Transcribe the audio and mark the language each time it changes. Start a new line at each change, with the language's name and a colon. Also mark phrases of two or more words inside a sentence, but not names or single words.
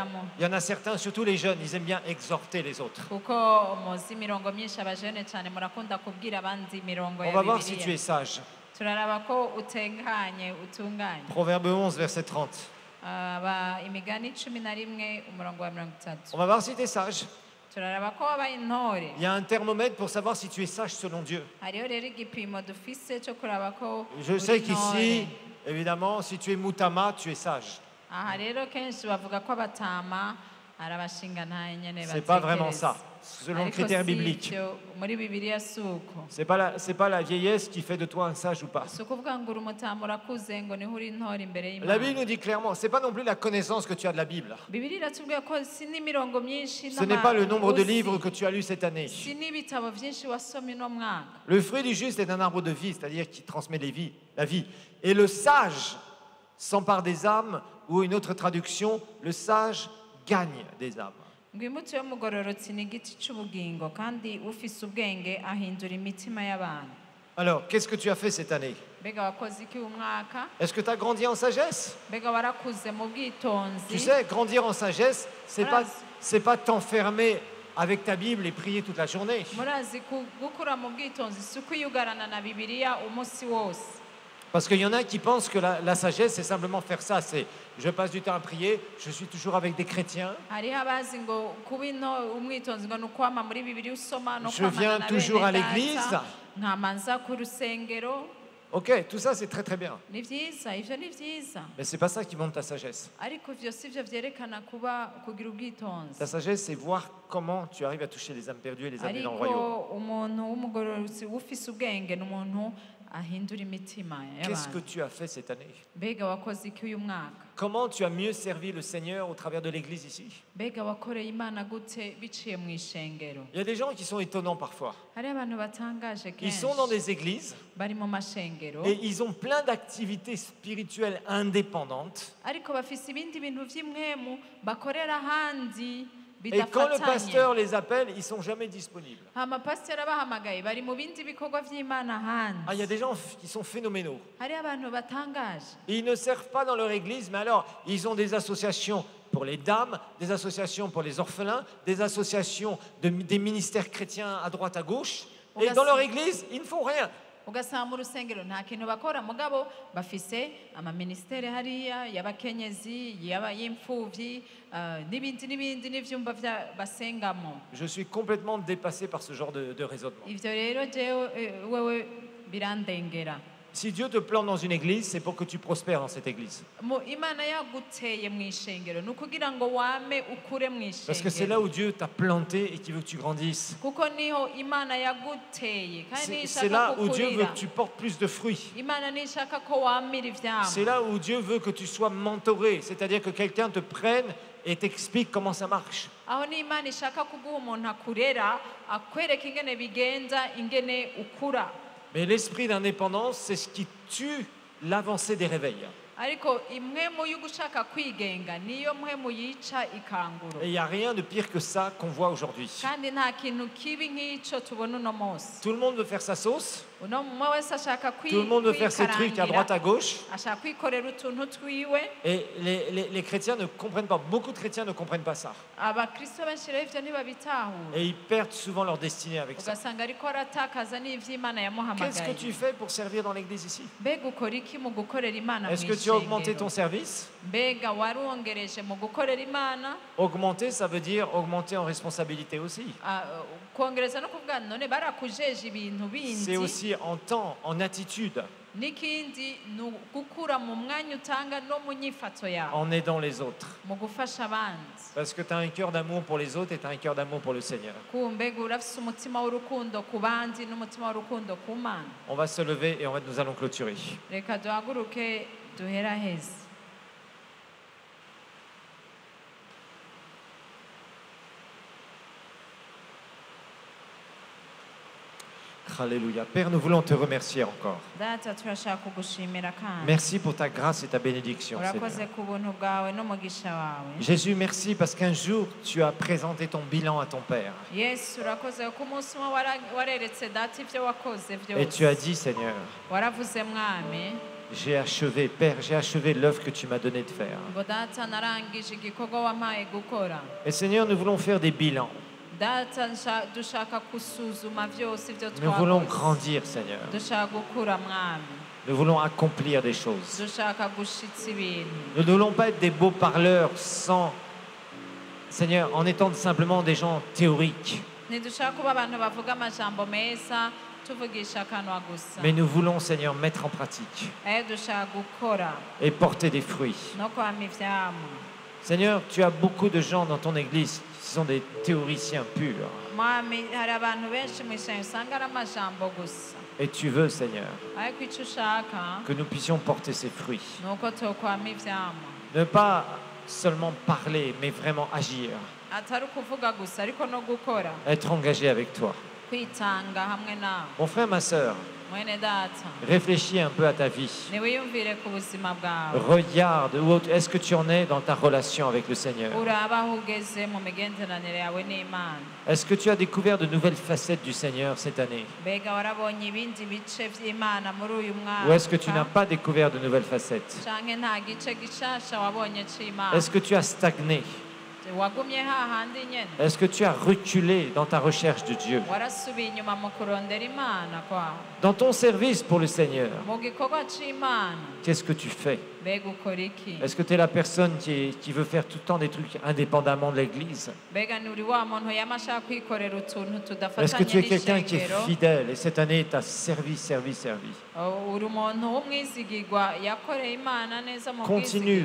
French: il y en a certains, surtout les jeunes, ils aiment bien exhorter les autres.
Rundi: kuko muzi imirongo myinshi abajene cyane murakunda kubwira abandi imirongo
French: On
Rundi: ya
French: va voir si tu
Rundi: bibiliya
French: es sage.
Rundi: turaraba ko utekanye utunganye
French: Proverbe 11, verset 30.
Rundi: imigani 11 umurongo wa 30
French: On va voir si tu es sage.
Rundi: turaraba ko wabaye intore
French: Il y a un thermomètre pour savoir si tu es sage selon Dieu.
Rundi: hariho rero igipimo dufise cyo kuraba ko
French: Je
Rundi: uri
French: sais qu'ici,
Rundi: intore.
French: évidemment, si tu es moutama, tu es sage.
Rundi: aha rero kenshi bavuga ko abatama ari abashingantahe nyene
French: C'est pas vraiment
Rundi: batekereza.
French: ça, selon le
Rundi: Ariko
French: critère
Rundi: si
French: biblique.
Rundi: ivyo, muri bibiliya si uko
French: C'est pas la vieillesse qui fait de toi un sage ou pas.
Rundi: si ukuvuga ngo uri umutama urakuze ngo niho uri intore imbere
French: La Bible
Rundi: y'imana
French: nous dit clairement, c'est pas non plus la connaissance que tu as de la Bible.
Rundi: bibiliya iratubwira ko si n'imirongo myinshi
French: Ce n'est pas le nombre de
Rundi: uzi,
French: livres que tu as lus cette année.
Rundi: si n'ibitabo byinshi wasomye uno mwaka
French: Le fruit du juste est un arbre de vie, c'est-à-dire qui transmet la vie. Et le sage s'empare des âmes, ou une autre traduction, le sage gagne des âmes.
Rundi: ngo imbuto y'umugororotsi ni igiti cy'ubugingo kandi ufise ubwenge ahindura imitima y'abantu
French: Alors, qu'est-ce que tu as fait cette année?
Rundi: mbega wakoze iki uyu mwaka
French: Est-ce que tu as grandi en sagesse?
Rundi: mbega warakuze mu
French: Tu
Rundi: bwitonzi
French: sais, grandir en sagesse, Voilà. c'est pas t'enfermer avec ta Bible et prier toute la journée.
Rundi: murazi gukura mu bwitonzi si ukwiyugarana na bibiliya umunsi wose
French: Parce qu'il y en a qui pensent que la sagesse, c'est simplement faire ça. C'est, je passe du temps à prier, je suis toujours avec des chrétiens,
Rundi: hariho abazi ngo kuba umwitonzi ngo ni ukwama muri bibiliya usoma no
French: Je viens
Rundi: kwamana na
French: toujours à
Rundi: bene
French: l'église.
Rundi: data nkamanza ku rusengero
French: ok, tout ça c'est très très bien.
Rundi: ni byiza ivyo ni byiza
French: Mais c'est pas ça qui montre ta sagesse.
Rundi: ariko ivyo si vyo vyerekana kugira ubwitonzi
French: Ta sagesse, c'est voir comment tu arrives à toucher les âmes perdues et les amener dans le
Rundi: ariko
French: royaume.
Rundi: umuntu w'umugororotsi ufise ubwenge ni umuntu ahindura imitima
French: Qu'est-ce que
Rundi: y'abantu
French: tu as fait cette année?
Rundi: mbega wakoze iki uyu mwaka
French: Comment tu as mieux servi le Seigneur au travers de l'église ici?
Rundi: mbega wakoreye imana gute biciye mu ishengero
French: Il y a des gens qui sont étonnants parfois.
Rundi: hariho abantu batangaje
French: Ils
Rundi: kenshi
French: sont dans des églises
Rundi: bari mu mashengero
French: et ils ont plein d'activités spirituelles indépendantes.
Rundi: ariko bafise ibindi bintu vy'imwemu bakorera ahandi
French: Et quand le
Rundi: bidafatanye
French: pasteur les appelle, ils sont jamais disponibles.
Rundi: amapasiteri abahamagaye bari mu bindi bikorwa vy'imana
French: Ah, il y a
Rundi: ahandi
French: des gens qui sont phénoménaux.
Rundi: hariho abantu batangaje
French: Ils ne servent pas dans leur église, mais alors ils ont des associations pour les dames, des associations pour les orphelins, des associations des ministères chrétiens à droite à gauche. Et dans leur église, ils ne font rien.
Rundi: ugasanga mu rusengero nta kintu bakora mugabo bafise amaministeri hariya y'abakenyezi y'imfuvyi n'ibindi n'ivyumba basengamo
French: Je suis complètement dépassé par ce genre de raisonnement.
Rundi: ivyo rero jewe wewe birandengera
French: Si Dieu te plante dans une église, c'est pour que tu prospères dans cette église.
Rundi: imana yaguteye mu ishengero ni ukugira ngo wame ukure mu
French: Parce que c'est là
Rundi: ishengero
French: où Dieu t'a planté et qui veut que tu grandisses.
Rundi: kuko niho imana yaguteye kandi
French: C'est
Rundi: nishaka
French: là où Dieu veut
Rundi: kukurira
French: que tu portes plus de fruits.
Rundi: imana nishaka ko wamira
French: C'est
Rundi: ivyamwa
French: là où Dieu veut que tu sois mentoré, c'est-à-dire que quelqu'un te prenne et t'explique comment ça marche.
Rundi: aho ni imana ishaka kuguha umuntu akurera akwereka ingene bigenza ingene ukura
French: Mais l'esprit d'indépendance, c'est ce qui tue l'avancée des réveils.
Rundi: ariko imwemu y'ugushaka kwigenga niyo mwemu yica ikanguro
French: Et il n'y a rien de pire que ça qu'on voit aujourd'hui.
Rundi: kandi nta kintu kibi nk'ico tubona uno munsi
French: Tout le monde veut faire sa sauce,
Rundi: uno umwe wese ashaka
French: tout le monde veut faire ses trucs à droite, à gauche.
Rundi: ashaka kwikorera utuntu twiwe
French: Et les chrétiens ne comprennent pas, beaucoup de chrétiens ne comprennent pas ça.
Rundi: abakristo benshi rero ivyo ntibabitahura
French: Et ils perdent souvent leur destinée avec ça.
Rundi: ugasanga ariko aratakaza n'ivy'imana
French: Qu'est-ce que
Rundi: yamuhamagaye
French: tu fais pour servir dans l'église ici?
Rundi: mbega ukora iki mu gukorera imana
French: Est-ce que tu as augmenté ton service?
Rundi: mbega warongereje mu gukorera imana
French: Augmenter, ça veut dire augmenter en responsabilité aussi.
Rundi: kongereza no kuvuga none barakujeje ibintu
French: C'est
Rundi: bindi
French: aussi aussi en temps, en attitude,
Rundi: n'ikindi ni ugukura mu mwanya utanga no mu nyifato yawe
French: en aidant les autres.
Rundi: mu gufasha abandi
French: Parce que tu as un cœur d'amour pour les autres et tu as un cœur d'amour pour le Seigneur.
Rundi: kumbega urafise umutima w'urukundo ku bandi n'umutima w'urukundo ku Mana.
French: On va se lever et nous allons clôturer.
Rundi: Reka duhaguruke duheraheze.
French: Alléluia. Père, nous voulons te remercier encore.
Rundi: Data turashaka kugushimira kandi
French: Merci pour ta grâce et ta bénédiction,
Rundi: urakoze
French: Seigneur.
Rundi: ku buntu bwawe n'umugisha wawe.
French: Jésus, merci parce qu'un jour, tu as présenté ton bilan à ton Père.
Rundi: Yesu urakoze ko umunsi umwe wareretse data ibyo wakoze
French: Et tu as
Rundi: byose
French: dit, Seigneur,
Rundi: waravuze mwami
French: j'ai achevé, Père, j'ai achevé l'œuvre que tu m'as donné de faire.
Rundi: ngo data narangije igikorwa wampaye gukora.
French: Et Seigneur, nous voulons faire des bilans.
Rundi: Data dushaka gusuzuma byose ibyo
French: Nous voulons
Rundi: twakoze.
French: grandir, Seigneur.
Rundi: Dushaka gukura mwami.
French: Nous voulons accomplir des choses.
Rundi: Dushaka gushitsa ibintu.
French: Nous ne voulons pas être des beaux parleurs sans, Seigneur, en étant simplement des gens théoriques.
Rundi: Ntidushaka kuba abantu bavuga amajambo meza tuvugisha akanwa gusa.
French: Mais nous voulons, Seigneur, mettre en pratique
Rundi: Dushaka gukora
French: et porter des fruits.
Rundi: no kwama ivyamwa.
French: Seigneur, tu as beaucoup de gens dans ton église qui sont des théoriciens purs.
Rundi: Mwami hari abantu benshi mu ishyamba usanga ari amajambo gusa.
French: Et tu veux, Seigneur,
Rundi: Ariko icyo ushaka
French: que nous puissions porter ces fruits.
Rundi: ni uko tokwama ivyamwa.
French: Ne pas seulement parler, mais vraiment agir.
Rundi: Atari ukuvuga gusa ariko no gukora.
French: Être engagé avec toi.
Rundi: Kwitanga hamwe nawe.
French: Mon frère, ma sœur,
Rundi: Mwene data
French: réfléchis un peu à ta vie.
Rundi: niwiyumvire ku buzima bwawe.
French: Regarde, est-ce que tu en es dans ta relation avec le Seigneur?
Rundi: Uraba aho ugeze mu migenderanire yawe n'Imana.
French: Est-ce que tu as découvert de nouvelles facettes du Seigneur cette année?
Rundi: Mbega warabonye ibindi bice by'Imana muri uyu
French: Ou est-ce que tu n'as
Rundi: mwaka?
French: pas découvert de nouvelles facettes?
Rundi: Canke nta gice gishasha wabonye c'Imana?
French: Est-ce que tu as stagné?
Rundi: Wagumye hahandi nyene?
French: Est-ce que tu as reculé dans ta recherche de Dieu?
Rundi: Warasubiye inyuma mu kurondera Imana kwawe?
French: Dans ton service pour le Seigneur,
Rundi: Mu gikorwa c'Imana
French: qu'est-ce que tu fais?
Rundi: mbega ukora iki?
French: Est-ce que tu es la personne qui veut faire tout le temps des trucs indépendamment de l'Église?
Rundi: Mbega ni uri wa muntu yama ashaka kwikorera utuntu
French: Est-ce que tu
Rundi: tudafatanye
French: es quelqu'un qui est
Rundi: n'ishengero?
French: fidèle et cette année tu as servi?
Rundi: Uri umuntu w'umwizigirwa yakoreye Imana neza mu
French: Continue,